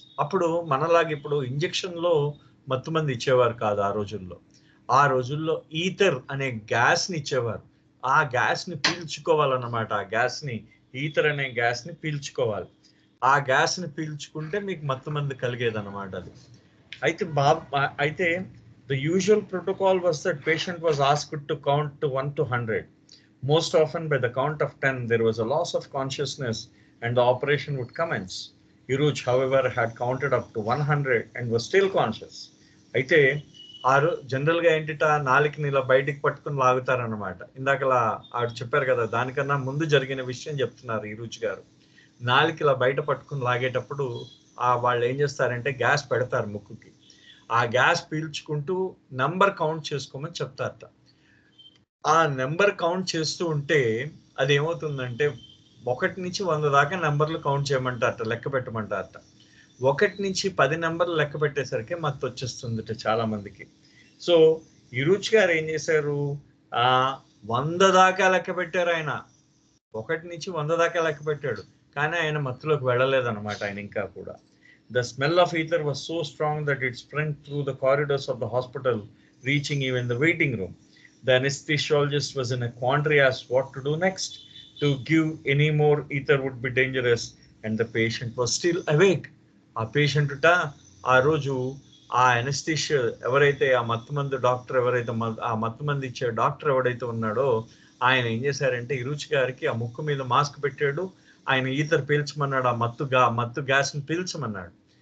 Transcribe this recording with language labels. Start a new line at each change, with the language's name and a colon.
Telugu: అప్పుడు మనలాగా ఇప్పుడు ఇంజెక్షన్ లో మత్తుమంది ఇచ్చేవారు కాదు ఆ రోజుల్లో. ఆ రోజుల్లో ఈథర్ అనే గ్యాస్ ని ఇచ్చేవారు. ఆ గ్యాస్ ని పీల్చుకోవాలన్నమాట. ఆ గ్యాస్ ని, ఈథర్ అనే గ్యాస్ ని పీల్చుకోవాలి. ఆ గ్యాస్ ని పీల్చుకుంటే మీకు మత్తుమంది కలిగేదన్నమాట అది.
English: అయితే the usual protocol was that patient was asked to count to 1 to 100. Most often by the count of 10 there was a loss of consciousness and the operation would commence. Iruj however had counted up to 100 and was still conscious.
Telugu: అయితే general గా ఏంటిట నాలుకని ఇలా బయటికి పట్టుకుని లాగుతారన్నమాట. ఇందాకలా ఆవిడ చెప్పారు కదా, దానికన్నా ముందు జరిగిన విషయం చెప్తున్నారు ఇరుచి గారు. నాలుక ఇలా బయట పట్టుకుని లాగేటప్పుడు వాళ్ళు ఏం చేస్తారంటే గ్యాస్ పెడతారు ముక్కుకి. ఆ గ్యాస్ పీల్చుకుంటూ నంబర్ కౌంట్ చేసుకోమని చెప్తారట. ఆ నెంబర్ కౌంట్ చేస్తూ ఉంటే అది ఏమవుతుందంటే 1 నుంచి 100 దాకా నెంబర్లు కౌంట్ చేయమంటారట, లెక్క పెట్టమంటారట. 1 నుంచి 10 నెంబర్లు లెక్క పెట్టేసరికి మత్తు వచ్చేస్తుందట చాలా మందికి. సో ఇరుచి గారు ఏం చేశారు, 100 దాకా లెక్క పెట్టారు ఆయన. 1 నుంచి 100 దాకా లెక్క పెట్టాడు, కానీ ఆయన మత్తులోకి వెళ్ళలేదన్నమాట ఆయన ఇంకా కూడా.
English: The smell of ether was so strong that it spread through the corridors of the hospital, reaching even the waiting room. The anesthesiologist was in a quandary as what to do next. To give any more ether would be dangerous, and the patient was still awake.
Telugu: ఆ patient ఆ రోజు ఆ anaesthesia ఎవరైతే ఆ మత్తుమందు doctor ఎవరైతే ఆ మత్తుమంది ఇచ్చే doctor ఎవడైతే ఉన్నాడో ఆయన ఏం చేశారంటే ఇరుచి గారికి ఆ ముక్కు మీద మాస్క్ పెట్టాడు. ఆయన ఈతర్ పీల్చమన్నాడు, ఆ మత్తు గ్యాస్ ని పీల్చమన్నాడు.